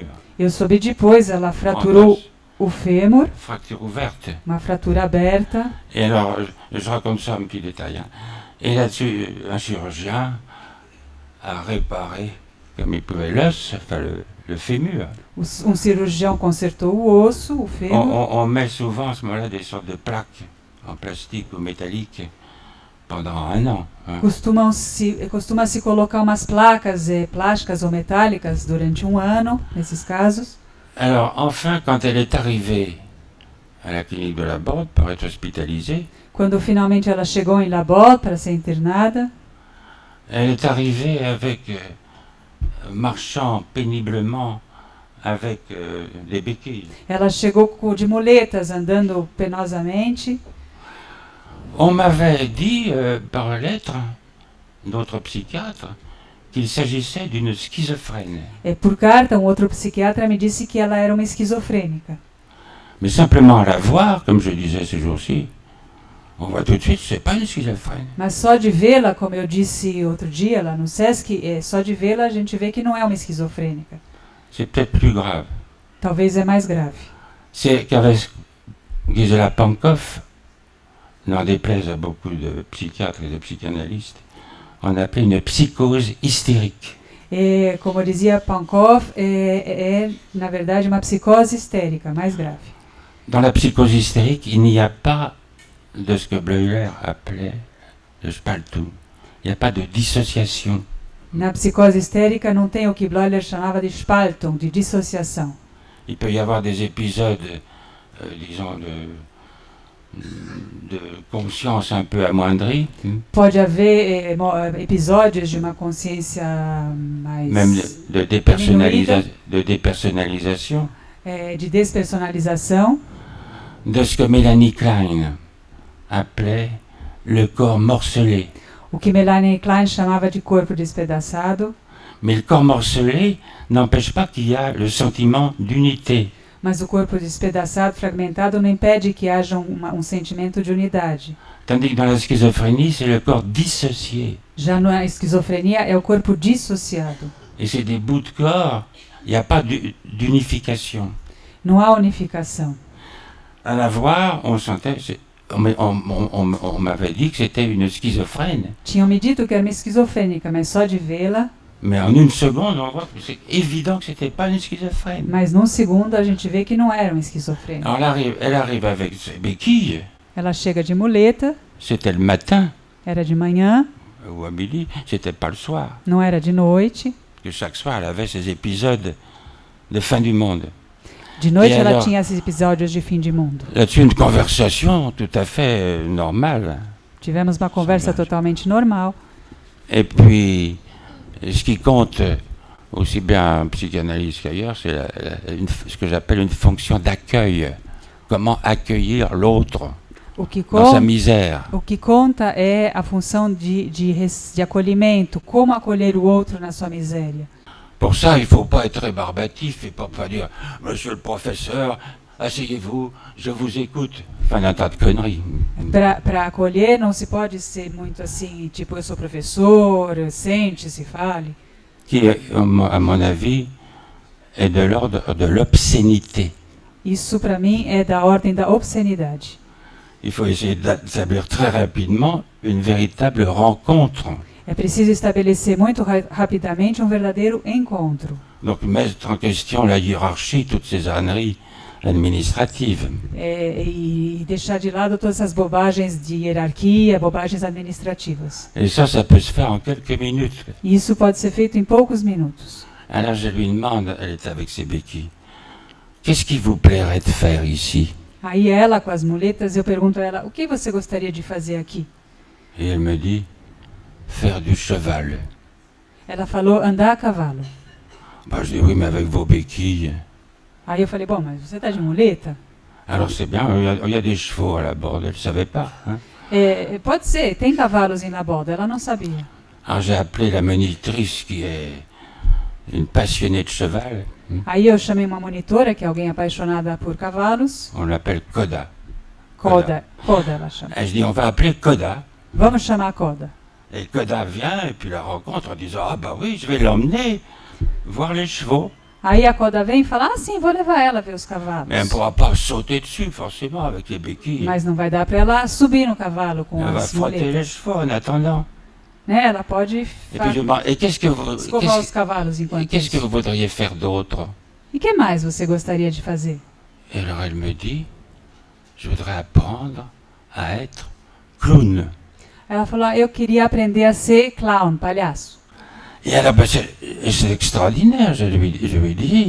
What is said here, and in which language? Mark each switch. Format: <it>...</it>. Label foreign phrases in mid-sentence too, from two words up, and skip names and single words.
<pt>Eu soube depois, ela fraturou o fêmur,</pt> <fr>Fracture ouverte.</fr> <pt>uma fratura aberta.</pt> <fr>Et alors, je raconte ça en petit détail. Et là-dessus, un chirurgien a réparé, comme il pouvait, l'os, enfin le fémur.</fr> <pt>Cirurgião consertou o osso, o fêmur.</pt> <fr>On met souvent à ce moment-là des sortes de plaques en plastique ou métallique pendant 1 an.</fr> <pt>Costuma-se colocar umas placas plásticas ou metálicas durante 1 ano, nesses casos.</pt> <fr>Alors, enfin, quand elle est arrivée à la clinique de la Borde pour être hospitalisée,</fr> <pt>Quando finalmente ela chegou em Laborde para ser internada,</pt> <fr>elle est arrivée avec, marchant péniblement avec des béquilles.</fr> <pt>ela chegou de muletas, andando penosamente.</pt> <fr>On m'avait dit par lettre d'autres psychiatres qu'il s'agissait d'une schizophrène.</fr> <pt>Por carta, outro psiquiatra me disse que ela era uma esquizofrênica.</pt> <fr>Mais simplement à la voir, comme je disais ces jours-ci, on voit tout de suite que c'est pas une schizophrène.</fr> <pt>Mas só de vê-la, como eu disse outro dia lá no Sesc, só de vê-la a gente vê que não é uma esquizofrênica.</pt> <fr>C'est peut-être plus grave.</fr> <pt>Talvez é mais grave.</pt> <fr>C'est qu'avec Gisela Pankow, n'en déplaise à beaucoup de psychiatres et de psychanalystes, on appelait une psychose hystérique.</fr> <pt>Como dizia Pankow, na verdade uma psicose histérica, mais grave.</pt> <fr>Dans la psychose hystérique, il n'y a pas de ce que Bleuler appelait le spaltung. Il n'y a pas de dissociation.</fr> <pt>Na psicose histérica não tem o que Bleuler chamava de Spaltung, de dissociação.</pt> <fr>Il peut y avoir des épisodes, disons, de conscience un peu amoindrie.</fr> <pt>Pode haver episódios de uma consciência mais...</pt> <fr>Même de dépersonnalisation.</fr> <pt>De despersonalização.</pt> <fr>De ce que Mélanie Klein appelait le corps morcelé.</fr> <pt>O que Melanie Klein chamava de corpo despedaçado.</pt> <fr>Mais le corps morcelé n'empêche pas qu'il y a le sentiment d'unité.</fr> <pt>Mas o corpo despedaçado, fragmentado, não impede que haja um sentimento de unidade.</pt> <fr>Tandis que dans la schizophrénie, c'est le corps dissocié.</fr> <pt>Já na esquizofrenia é o corpo dissociado.</pt> <fr>Et c'est des bouts de corps, il n'y a pas d'unification.</fr> <pt>Não há unificação.</pt> <fr>À la voir, on sentait, on m'avait dit que c'était une schizophrène.</fr> <pt>Tinham me dito que era uma esquizofrênica, mas só de vê-la.</pt> <fr>Mais en une seconde, on voit que c'est évident que c'était pas une schizophrène.</fr> <pt>Mas num segundo a gente vê que não era uma esquizofrênica.</pt> <fr>Alors elle arrive avec ses béquilles.</fr> <pt>Ela chega de muleta.</pt> <fr>C'était le matin.</fr> <pt>Era de manhã.</pt> <fr>Ou à midi, c'était pas le soir.</fr> <pt>Não era de noite.</pt> <fr>Que chaque soir, elle avait ces épisodes de fin du monde.</fr> <pt>De noite ela tinha esses episódios de fim de mundo.</pt> <fr>Là-dessus, une conversation tout à fait normale.</fr> <pt>Tivemos uma conversa totalmente normal.</pt> <fr>Et puis, ce qui compte aussi bien en psychanalyse qu'ailleurs, c'est ce que j'appelle une fonction d'accueil. Comment accueillir l'autre dans sa misère.</fr> <pt>O que conta é a função de acolhimento, como acolher o outro na sua miséria.</pt> <fr>Pour ça, il ne faut pas être rébarbatif et pas dire « Monsieur le professeur, asseyez-vous, je vous écoute. Enfin, un tas de conneries.</fr> <pt>Para acolher, não se pode ser muito assim, tipo, eu sou professor, sente-se, fale.</pt> <fr>Qui, à mon avis, est de l'ordre de l'obscénité.</fr> <pt>Isso, para mim, é da ordem da obscenidade.</pt> <fr>Il faut essayer d'établir très rapidement une véritable rencontre.</fr> <pt>É preciso estabelecer muito rapidamente um verdadeiro encontro.</pt> <fr>Donc mettre en question la hiérarchie, toutes ces âneries administratives.</fr> <pt>E deixar de lado todas essas bobagens de hierarquia, bobagens administrativas.</pt> <fr>Et ça peut se faire en quelques minutes.</fr> <pt>Isso pode ser feito em poucos minutos.</pt> <fr>Alors je lui demande, elle est avec ses béquilles, qu'est-ce qui vous plairait de faire ici?</fr> <pt>Aí ela, com as muletas, eu pergunto a ela, o que você gostaria de fazer aqui?</pt> <fr>Et elle me dit, faire du cheval.</fr> <pt>Ela falou, andar a cavalo.</pt> <fr>Bah, je dis, oui, mais avec vos béquilles.</fr> <pt>Aí eu falei, bom, mas você está de muleta?</pt> <fr>Alors c'est bien, il y a des chevaux à la borde, elle ne savait pas. Hein?</fr> <pt>Pode ser, tem cavalos em Laborda, ela não sabia.</pt> <fr>Alors j'ai appelé la monitrice qui est une passionnée de cheval.</fr> <pt>Aí eu chamei uma monitora, que é alguém apaixonada por cavalos.</pt> <fr>On l'appelle Koda.</fr> <pt>Koda ela chama.</pt> <fr>Et je dis, on va appeler Koda.</fr> <pt>Vamos chamar a Koda.</pt> <fr>Et Koda vient et puis la rencontre en disant, ah bah oui, je vais l'emmener voir les chevaux.</fr> <pt>Aí a Koda vem e fala, ah sim, vou levar ela a ver os cavalos.</pt> <fr>Mais elle ne pourra pas sauter dessus forcément avec les béquilles.</fr> <pt>Mas não vai dar para ela subir no cavalo com</pt> <fr>Elle va</fr> <pt>as</pt> <fr>frotter les</fr> <pt>muletas.</pt> <fr>chevaux en attendant.</fr> <pt>Né? Ela pode</pt> <fr>Et puis je demande, et qu'est-ce que</fr> <pt>escovar os cavalos enquanto</pt> <fr>qu'est-ce que</fr> <pt>isso.</pt> <fr>vous voudriez faire d'autre?</fr> <pt>E que mais você gostaria de fazer?</pt> <fr>Et alors elle me dit, je voudrais apprendre à être clown.</fr> <pt>Ela falou, ah, eu queria aprender a ser clown, palhaço.</pt> <fr>Et alors, ben, c'est extraordinaire, je lui dis.</fr>